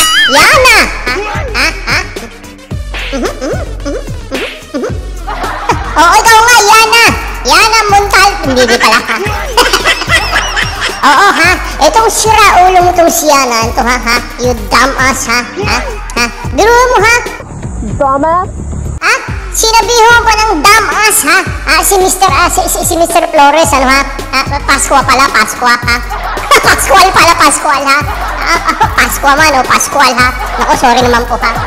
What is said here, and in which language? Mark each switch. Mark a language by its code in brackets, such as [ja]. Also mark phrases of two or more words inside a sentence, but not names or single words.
[tl] Yana! Ha? Oo, ikaw nga, Yana! Yana Montal! Hindi pala ha? Oo ha, itong sira ulo mo itong si Yana, ito ha? [en] You dumbass [tl] ha? Biro mo ha? Dumbass? Ha? Sinabihan pa ng dumbass ha? Si Mr. Flores, ano ha? Paskwa pala, Paskwa ha? Pascual pala, Pascual ha? Paskwa man o Pascual ha? Naku, sorry naman po ha?